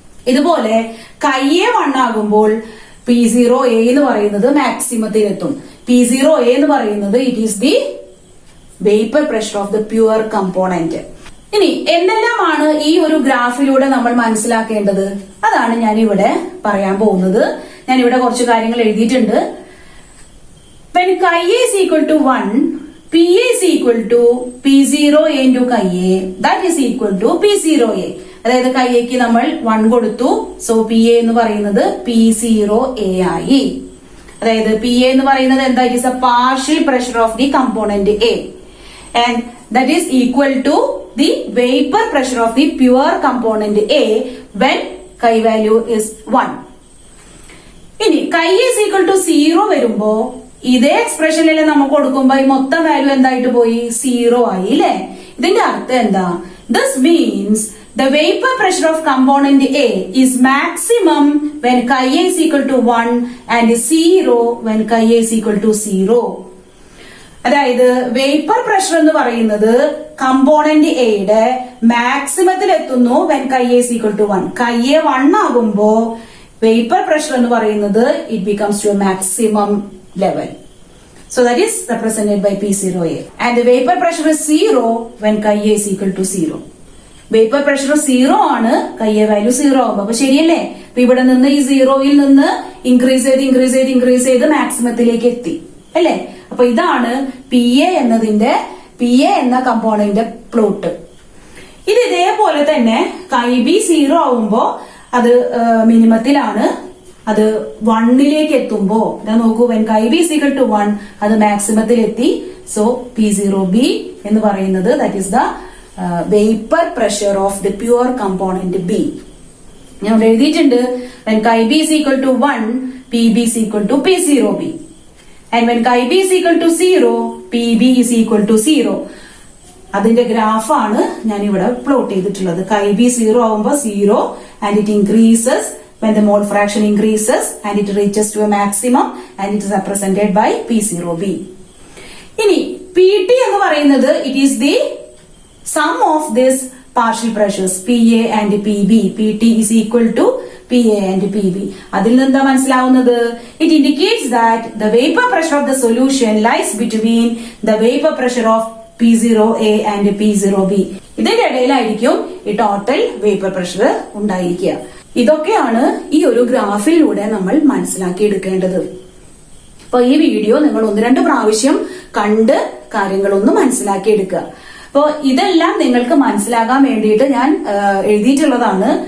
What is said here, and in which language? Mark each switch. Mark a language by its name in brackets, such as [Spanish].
[Malayalam] ഇതുപോലെ chi A 1 ആകുമ്പോൾ P0A എന്ന് പറയുന്നത് മാക്സിമത്തിലെത്തും. [English] P0A [Malayalam] എന്ന് പറയുന്നത് [English] It is the vapour pressure of the pure component. [Malayalam] ഇനി എന്തെല്ലാമാണ് ഈ ഒരു ഗ്രാഫിലൂടെ നമ്മൾ മനസ്സിലാക്കേണ്ടത്? അതാണ് ഞാൻ ഇവിടെ പറയാൻ പോകുന്നത്. ഞാൻ ഇവിടെ കുറച്ച് കാര്യങ്ങൾ എഴുതിയിട്ടുണ്ട്. [English] When chi A is equal to 1, PA is equal to P0A into chi A, that is equal to P0A. [Malayalam] അതായത് കൈ എക്ക് നമ്മൾ 1 കൊടുത്തു, സോ പി എ എന്ന് പറയുന്നത് P0A ആയി. [English] അതായത് P A [Malayalam] എന്ന് പറയുന്നത് എന്താ? [English] It is a partial pressure of the component A and that is equal to the vapour pressure of the pure component A when chi value is 1. [Malayalam] ഇനി കൈ ഈസ് ഈക്വൽ ടു 0 വരുമ്പോ ഇതേ എക്സ്പ്രഷനിൽ നമുക്ക് കൊടുക്കുമ്പോ ഈ മൊത്തം വാല്യൂ എന്തായിട്ട് പോയി? 0 ആയി, അല്ലെ? ഇതിന്റെ അർത്ഥം എന്താ? [English] This means the vapor pressure of component A is maximum when chi A is equal to 1 and 0 when chi A is equal to 0. [Malayalam] അതായത് വേപ്പർ പ്രഷർ എന്ന് പറയുന്നത് കമ്പോണന്റ് എയുടെ മാക്സിമത്തിൽ എത്തുന്നു [English] when chi A is equal to 1. [Malayalam] chi A 1 ആകുമ്പോ vapour pressure എന്ന് പറയുന്നത് [English] it becomes to a maximum level. So that is represented by P0A. And the vapor pressure is 0 when chi A is equal to 0. [Malayalam] Vapour pressure 0 ആണ്, chi A value 0 ആകുമ്പോ. അപ്പൊ ശരിയല്ലേ? അപ്പൊ ഇവിടെ നിന്ന് ഈ 0യിൽ നിന്ന് ഇൻക്രീസ് ചെയ്ത് മാക്സിമത്തിലേക്ക് എത്തി, അല്ലെ? അപ്പൊ ഇതാണ് പി എ എന്ന കമ്പോണന്റ് പ്ലോട്ട്. ഇത് ഇതേപോലെ തന്നെ കൈ ബി 0 ആവുമ്പോ അത് മിനിമത്തിലാണ്, അത് 1ലേക്ക് എത്തുമ്പോ നോക്കൂ, [English] when chi B equal to 1 [Malayalam] അത് മാക്സിമത്തിൽ എത്തി. [English] so P0B [Malayalam] എന്ന് പറയുന്നത് [English] That is the vapour pressure of the pure component B. [Malayalam] ഞാൻ ഇവിടെ എഴുതിയിട്ടുണ്ട്, [English] when chi b is equal to 1, PB is equal to P0B. And when chi b is equal to 0, PB is equal to 0. [Malayalam] അതിന്റെ ഗ്രാഫാണ് ഞാൻ ഇവിടെ plot ചെയ്തിട്ടുള്ളത്. [English] chi b [Malayalam] 0 ആവുമ്പോ [English] 0 and it increases when the mole fraction increases and it reaches to a maximum and it is represented by P0B. ഇനി PT [Malayalam] എന്ന് പറയുന്നത് [English] it is the sum of this partial pressures PA and PB. PT is equal to PA and PB. [Malayalam] അതിൽ നിന്ന് എന്താ മനസ്സിലാവുന്നത്? [English] It indicates that the vapor pressure of the solution lies between the vapor pressure of P0A and P0B. [Malayalam] ഇതിന്റെ ഇടയിലായിരിക്കും ഈ total vapour pressure ഉണ്ടായിരിക്കുക. ഇതൊക്കെയാണ് ഈ ഒരു ഗ്രാഫിലൂടെ നമ്മൾ മനസ്സിലാക്കി എടുക്കേണ്ടത്. അപ്പൊ ഈ വീഡിയോ നിങ്ങൾ 1-2 പ്രാവശ്യം കണ്ട് കാര്യങ്ങളൊന്ന് മനസ്സിലാക്കി എടുക്കുക. അപ്പൊ ഇതെല്ലാം നിങ്ങൾക്ക് മനസ്സിലാകാൻ വേണ്ടിയിട്ട് ഞാൻ എഴുതിയിട്ടുള്ളതാണ്.